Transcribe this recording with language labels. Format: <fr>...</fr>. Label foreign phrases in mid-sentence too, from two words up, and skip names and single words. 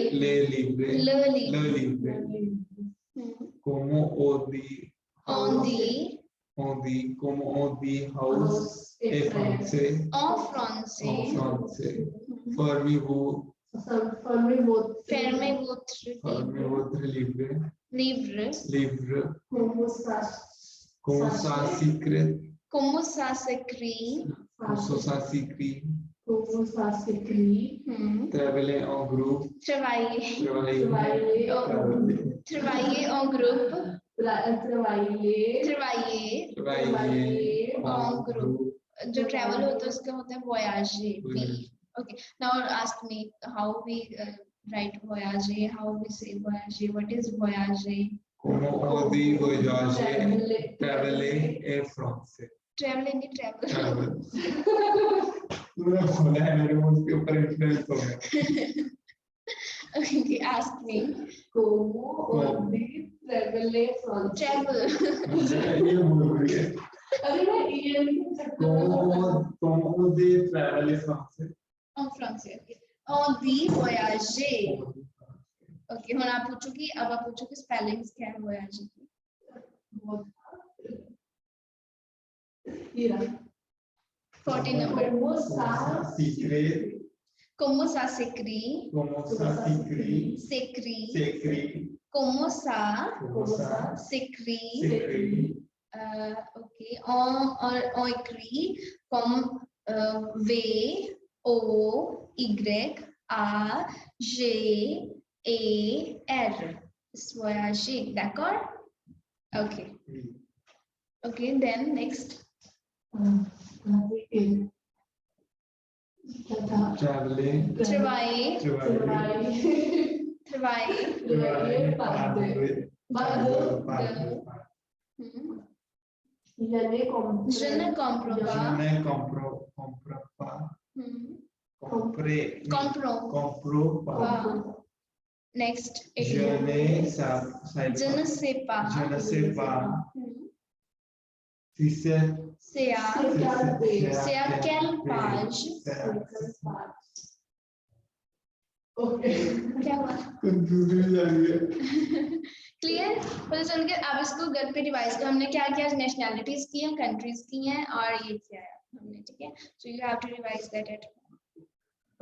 <fr>livre comment on dit house en français fermez-vous votre livre comment ça s'écrit travailler en groupe travailler en groupe en groupe</fr> <hi>जो travel होता है उसका होता है</hi> <en>voyager okay now ask me how we write voyager how we say voyager what is voyager</en> <fr>Comment on dit voyager, traveler et français.</fr> <en>ट्रेवल नहीं ट्रेवल Travel.</en> <hi>तूने बोला है मेरे मुंह के ऊपर इन्फ्लुएंस हो गया.</hi> <en>Okay, ask me.</en> <fr>Como on dit traveler français.</fr> <en>Travel.</en> <hi>ये बोल रही है. अरे मैं ये नहीं सकता. Comment on dit traveler français. En français. Okay. On dit voyager. Okay, ਹੁਣ आप पूछोगी अब आप पूछोगे स्पेलिंग्स क्या है voyager की. ये रहा.</hi> <en>14 number.</en> <fr>Como ça S'écrit. Como ça s'écrit? Comment ça s'écrit. S'écrit. S'écrit. Comment ça Comment ça s'écrit? s'écrit. Ok, on écrit comme V, O, Y, A, G, E, R. Voyager, d'accord? Ok.</fr> <en>Okay, then next. Traveling.</en> <fr>Travailler, Travailler. travailler. Je ne comprends Je ne comprends Je pas. ne comprends pas. Comprends pas. Pas. Next. Je ne sais pas. Je ne sais pas. Je ne sais pas. Hmm. Si c'est. C'est à quelle page?</fr> <hi>क्या हुआ? Confusion आ गया. क्लियर? पता चल गया. अब इसको घर पे रिवाइज कर. हमने क्या किया? नेशनैलिटीज की हैं, कंट्रीज की हैं और ये किया है हमने. ठीक है.</hi> <en>so you have to revise that at home.</en>